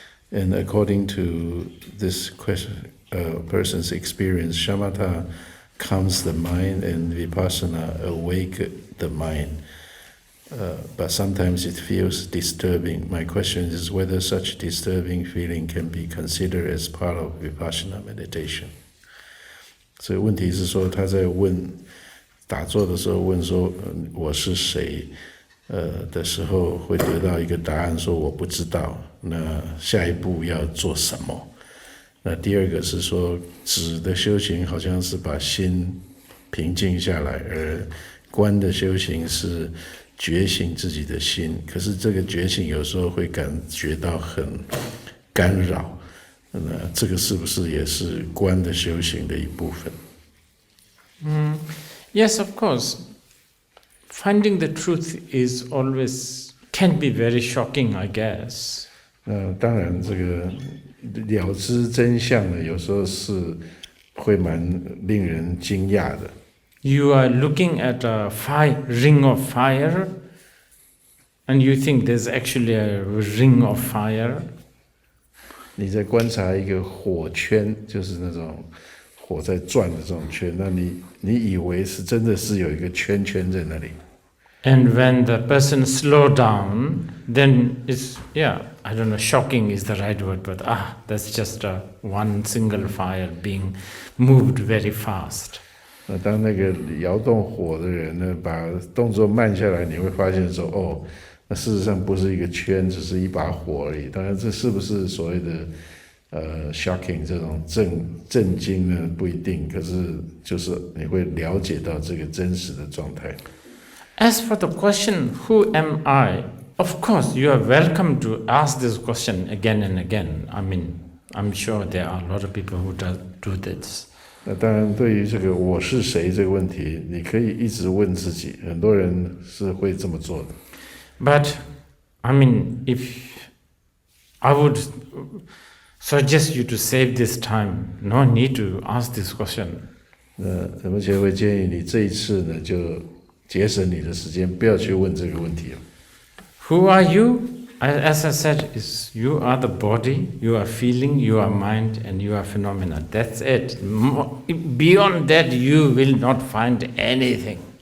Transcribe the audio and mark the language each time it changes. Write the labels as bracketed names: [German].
[English] And according to this person's experience, shamatha calms the mind and vipassana awake the mind. But sometimes it feels disturbing. My question is whether such disturbing feeling can be considered as part of Vipassana meditation. [Chinese] 所以问题是说，他在问打坐的时候问说我是谁？的时候，会得到一个答案，说我不知道，那下一步要做什么？那第二个是说，止的修行好像是把心平静下来，而观的修行是觉醒自己的心。可是这个觉醒有时候会感觉到很干扰，那这个是不是也是观的修行的一部分 [English] ？Yes, of course. Finding the truth is always can be very shocking, I guess. [Chinese] 当然，这个了知真相呢，有时候是会蛮令人惊讶的。 [English] You are looking at a ring of fire, and you think there's actually a ring of fire. [Chinese] 你在观察一个火圈，就是那种火在转的这种圈，那你以为是真的是有一个圈圈在那里。 [English] And when the person slow down, then it's, I don't know, shocking is the right word, but that's just one single fire being moved very fast. [Chinese] 那当那个摇动火的人呢，把动作慢下来，你会发现说，那事实上不是一个圈，只是一把火而已。当然，这是不是所谓的shocking 这种震惊呢？不一定。可是就是你会了解到这个真实的状态。 [English] As for the question, who am I? Of course, you are welcome to ask this question again and again. I mean, I'm sure there are a lot of people who do this. [Chinese] 那当然，对于这个我是谁这个问题，你可以一直问自己，很多人是会这么做的。 [English] But, I mean, if I would suggest you to save this time, no need to ask this question. [Chinese] 那什么协会建议你这一次呢，就节省你的时间，不要去问这个问题了。 [English] Who are you? As I said, is you are the body, you are feeling, you are mind, and you are phenomena. That's it. Beyond that, you will not find anything.